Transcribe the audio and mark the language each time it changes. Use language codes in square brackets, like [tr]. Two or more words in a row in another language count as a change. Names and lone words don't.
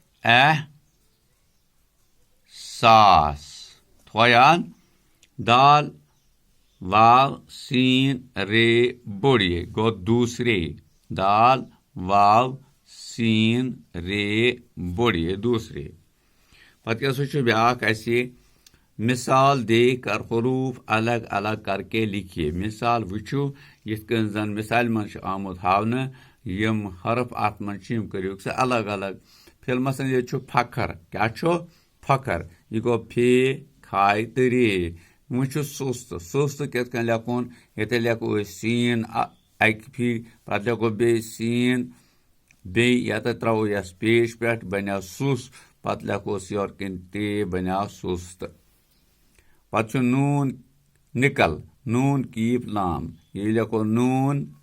[ks] احساس تھوٚوا یاد دال واو سین رے بوٚڑ یہ گوٚو دوسرے دال واو سین رے بوٚڑ یہ دوسرے پتہٕ کیٛاہ سا چھُ بیٛاکھ اسہِ [ur] مثال دے کر حروف الگ الگ کر کے لکھیے [ks] مثال وٕچھِو یِتھ کٔنۍ زن مثالہِ منٛز چھُ آمُت ہاونہٕ یِم حرف اتھ منٛز چھِ یِم کٔرِوکھ سا الگ الگ فلمسن ییٚتہِ چھُ فخر کیٛاہ چھُ فخر یہِ گوٚو فے کھاے تہٕ رے وۄنۍ چھُ سُست کِتھ کٔنۍ لیکھُن ییٚتہِ لیکھو أسۍ سیٖن اکہِ پھِرِ پتہٕ لیکھو بیٚیہِ سیٖن بیٚیہِ ییٚتٮ۪تھ ترٛاوو یس پیش پٮ۪ٹھ بنیو سُس پتہٕ لیکھوس یورٕ کِنۍ تے بنیو سُست پتہٕ چھُ نوٗن نِکل نوٗن کیٖف لام یہِ لیکھو نوٗن